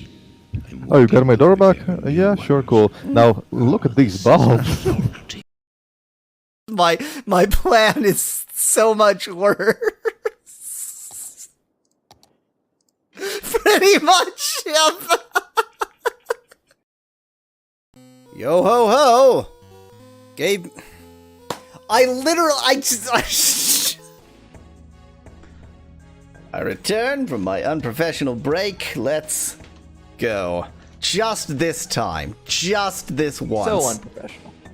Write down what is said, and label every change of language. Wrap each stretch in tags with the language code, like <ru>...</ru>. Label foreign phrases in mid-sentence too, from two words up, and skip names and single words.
<en>Oh, you got my door back? Yeah, sure, cool. Now, look at these bulbs. My plan is so much worse. Pretty much. Yep. Yo ho ho. Gabe. I return from my unprofessional break. Let's go. Just this time. Just this once. So unprofessional.</en>